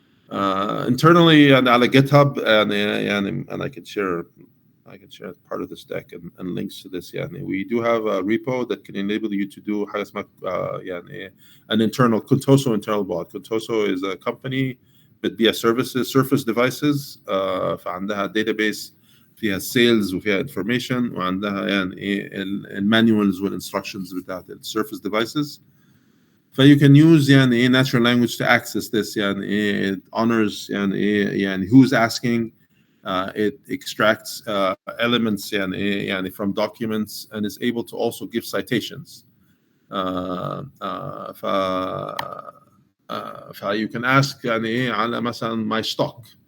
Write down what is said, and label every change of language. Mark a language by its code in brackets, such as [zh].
[en] Internally على GitHub and I can share part of this deck and links to this. We do have a repo that can enable you to do [ar] حاجة اسمها [en] an internal Contoso internal bot. Contoso is a company [ar] بتبيع [en] surface devices. [ar] فعندها database فيها sales وفيها information وعندها المانيوالز والinstructions بتاعت surface devices. [en] So you can use natural language to access this. It honors who's asking. It extracts elements from documents and is able to also give citations. You can ask [ar] على مثلا [en] my stock.